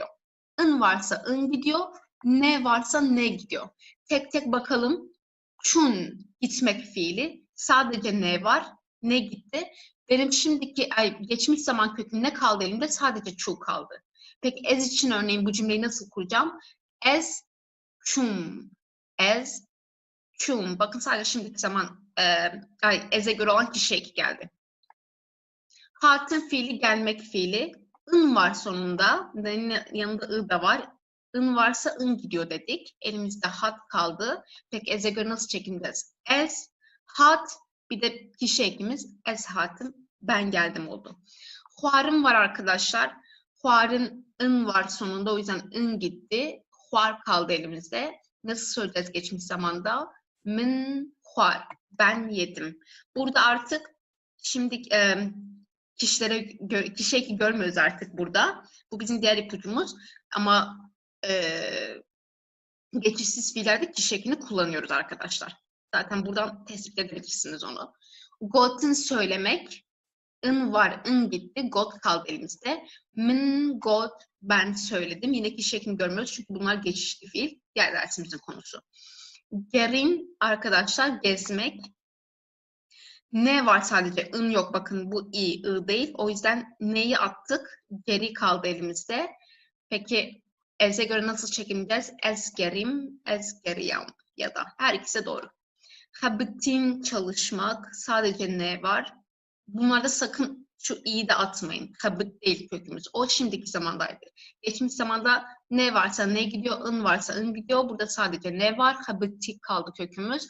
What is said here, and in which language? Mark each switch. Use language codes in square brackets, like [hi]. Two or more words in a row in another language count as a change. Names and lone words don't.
[tr] ın varsa ın gidiyor, ne varsa ne gidiyor. Tek tek bakalım. Çun gitmek fiili. Sadece ne var, ne gitti. Benim şimdiki geçmiş zaman köküm ne kaldı elimde? Sadece çu kaldı. Peki ez için örneğin bu cümleyi nasıl kuracağım? [ku] Ez çum. Ez çum. [tr] Bakın sadece şimdiki zaman ez'e göre olan kişi eki geldi. Hatın fiili gelmek fiili. ın var sonunda. Yanında ı da var. ın varsa ın gidiyor dedik. Elimizde hat kaldı. Peki ez'e göre nasıl çekeceğiz? [ku] Ez, hat, [tr] bir de kişi ekimiz [ku] ez hatım, [tr] ben geldim oldu. Huarım var arkadaşlar. Huarın ın var sonunda. O yüzden ın gitti. Huar kaldı elimizde. Nasıl söyleyeceğiz geçmiş zamanda? [ku] Min huar. [tr] Ben yedim. Burada artık şimdi kişiyi görmüyoruz artık burada. Bu bizim diğer ipucumuz. Ama geçişsiz fiillerde kişi ekini kullanıyoruz arkadaşlar. Zaten buradan tespit edebilirsiniz onu. Got'un söylemek. In var, in gitti. Got kaldı elimizde. [ku] Min, got, [tr] ben söyledim. Yine kişi ekini görmüyoruz çünkü bunlar geçişli fiil. Diğer dersimizin konusu. Gerin arkadaşlar gezmek. Ne var sadece? In yok. Bakın bu i değil. O yüzden neyi attık? Geri kaldı elimizde. Peki ez'e göre nasıl çekileceğiz? [ku] Ez gerim, ez geriyam [tr] ya da her ikisi doğru. Habitin çalışmak. Sadece ne var? Bunlarda sakın şu i'yi de atmayın. Habit değil kökümüz. O şimdiki zamandaydı. Geçmiş zamanda ne varsa ne gidiyor, in varsa in gidiyor. Burada sadece ne var? Habiti kaldı kökümüz.